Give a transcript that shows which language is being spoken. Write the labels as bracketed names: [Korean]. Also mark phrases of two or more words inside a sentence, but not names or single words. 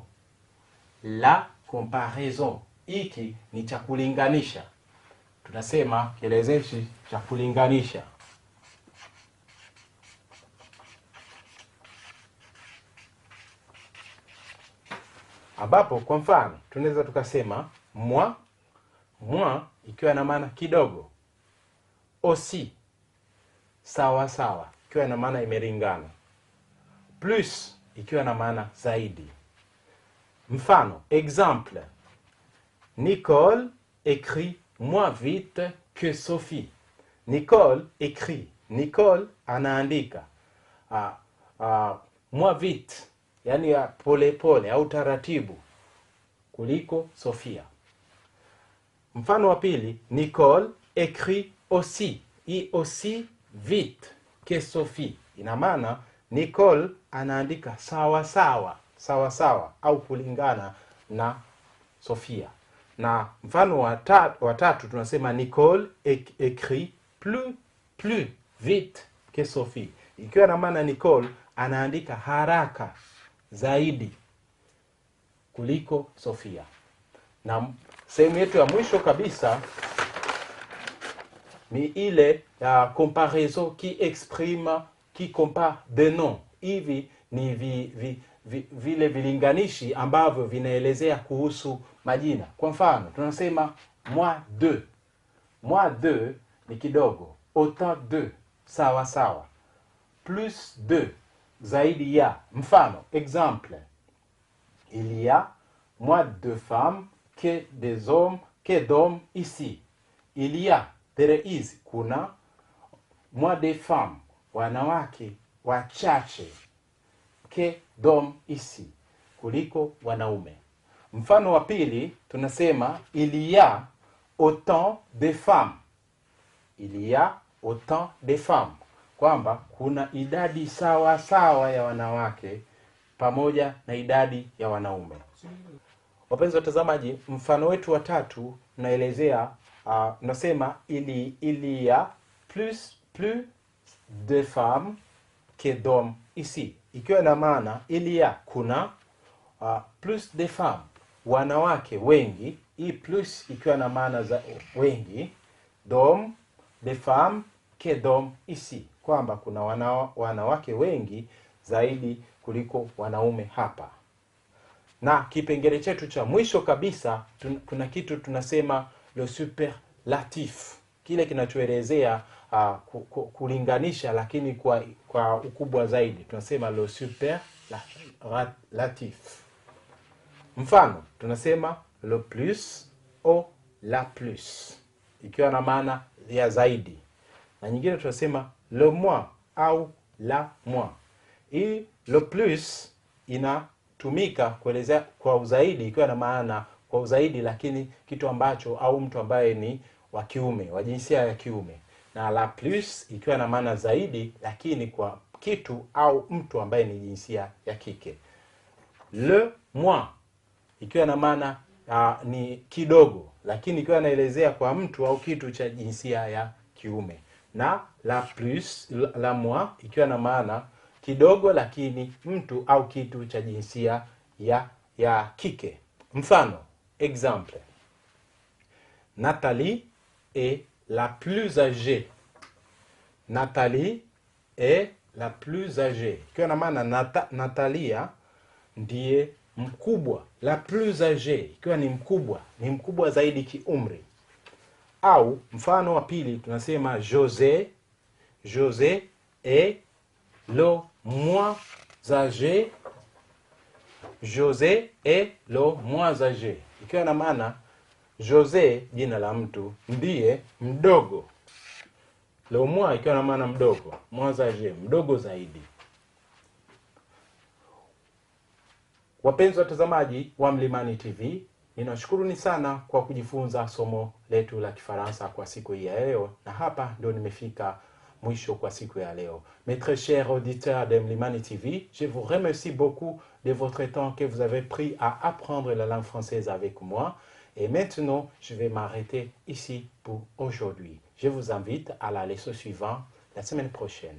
[French] La comparaison. [Swahili] Hiki ni cha kulinganisha. Tunasema kielezeshi cha kulinganisha. Ambapo kwa mfano tunaweza tukasema moi ikiwa na maana kidogo. Aussi, sawa ikiwa na maana imelingana. Plus ikiwa na maana zaidi. Mfano, [French] exemple, Nicole écrit moins vite que Sophie. Nicole écrit. Nicole anaandika moins vite, [Swahili] yani pole au taratibu kuliko Sophia. Mfano wa pili, [French] Nicole écrit aussi. Hii aussi vite que Sophie. [Swahili] Ina maana Nicole anaandika sawa au kulingana na Sophia. Na mfano wa tatu tunasema [French] Nicole écrit plus vite que Sophie. [Swahili] Ikiwa na maana Nicole anaandika haraka zaidi kuliko Sophia. Na sehemu yetu ya mwisho kabisa ni ile ya [French] comparaison qui compare des noms. [Swahili] Hivi ni vile vilinganishi ambavyo vinaelezea kuhusu majina. Kwa mfano tunasema [French] moi deux [Swahili] ni kidogo, [French] autant deux sawa, plus deux [Swahili] zaidi ya. Mfano, [French] exemple, il y a moins de femmes que d'hommes ici. Il y a, [English] there is, [Swahili] kuna, [French] moins de femmes, [Swahili] wanawake wachache, [French] que d'hommes ici, [Swahili] kuliko wanaume. Mfano wa pili tunasema [French] il y a autant de femmes. Il y a autant de femmes. [Swahili] Kwamba kuna idadi sawa ya wanawake pamoja na idadi ya wanaume. Wapenzi watazamaji, mfano wetu wa tatu unaelezea nasema [French] il y a plus de femmes que d'hommes ici. [Swahili] Ikiwa na maana [French] il y a kuna plus de femmes, [Swahili] wanawake wengi. Hii plus ikiwa na maana za wengi, [French] d'hommes, de femmes que d'hommes ici. [Swahili] Kwamba kuna wanawake wengi zaidi kuliko wanaume hapa. Na kipengele chetu cha mwisho kabisa kuna kitu tunasema [French] le superlatif. [Swahili] Kile kinachoelezea kulinganisha lakini kwa ukubwa zaidi. Tunasema [French] le superlatif. [Swahili] Mfano tunasema [French] le plus au la plus, [Swahili] ikiwa na maana ya zaidi. Na nyingine tunasema [French] le moins au la moins. [Swahili] Hii [French] le plus [Swahili] inatumika kuelezea kwa uzaidi, ikiwa na maana kwa uzaidi lakini kitu ambacho au mtu ambaye ni wa kiume, wa jinsia ya kiume. Na [French] la plus [Swahili] ikiwa na maana zaidi lakini kwa kitu au mtu ambaye ni jinsia ya kike. [French] le moins [Swahili] ikiwa na maana ni kidogo, lakini ikiwa naelezea kwa mtu au kitu cha jinsia ya kiume, na [French] la plus, la moins [Swahili] ikiwa na maana kidogo lakini mtu au kitu cha jinsia ya kike. Mfano, [French] exemple: Nathalie est la plus âgée. Nathalie est la plus âgée [Swahili] ikiwa na maana Natalia ndiye mkubwa. [French] La plus âgée [Swahili] ikiwa ni mkubwa zaidi kiumri. Au mfano wa pili tunasema [French] José est le moins âgé. José est le moins âgé [Swahili] ikiwa na maana José jina la mtu ndiye mdogo. [French] Le moins [Swahili] ikiwa na maana mdogo, [French] moins âgé [Swahili] mdogo zaidi. Wapenzi watazamaji wa Mlimani TV, ninashukuruni sana kwa kujifunza somo letu la Kifaransa kwa siku hii ya leo, na hapa ndio nimefika mwisho kwa siku ya leo. [French] Mes très chers auditeurs de Mlimani TV, je vous remercie beaucoup de votre temps que vous avez pris à apprendre la langue française avec moi. Et maintenant, je vais m'arrêter ici pour aujourd'hui. Je vous invite à la leçon suivante la semaine prochaine.